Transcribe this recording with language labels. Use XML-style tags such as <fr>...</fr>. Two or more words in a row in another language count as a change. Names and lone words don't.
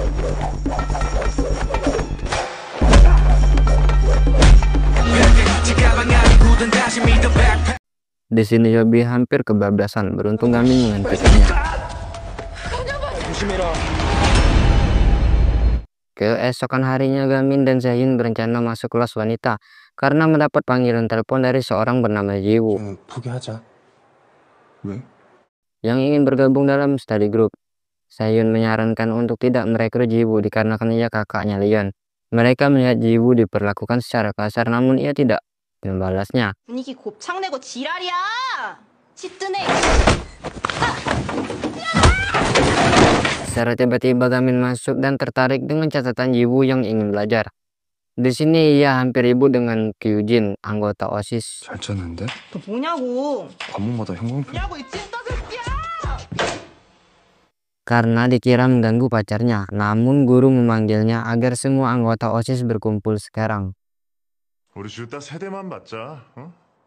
<id>Di sini Yobi hampir kebablasan, beruntung Gamin menghentikannya. Keesokan harinya Gamin dan Seyun berencana masuk kelas wanita karena mendapat panggilan telepon dari seorang bernama Jiwoo</id> <ko>포기하자. 왜?</ko> <id>yang ingin bergabung dalam</id> <en>study group.</en> <id>Seyun menyarankan untuk tidak merekrut Jiwoo dikarenakan ia kakaknya Leon. Mereka melihat Jiwoo diperlakukan secara kasar namun ia tidak membalasnya.</id> <ko>분위기 곱창내고 지랄이야! 찌뜨네!</ko> <id>Secara tiba-tiba Gamin masuk dan tertarik dengan catatan Jiwoo yang ingin belajar. Di sini ia hampir ribut dengan Kyujin, anggota OSIS.</id> <ko>잘 짰는데? 너 뭐냐고! 과목마다 형광펜. 뭐냐고 이 찐따 새끼야!</ko> <id>Karena dikira mengganggu pacarnya, namun guru memanggilnya agar semua anggota OSIS berkumpul sekarang.</id> <ko>우리 둘 다 세대만 받자. 어?</ko>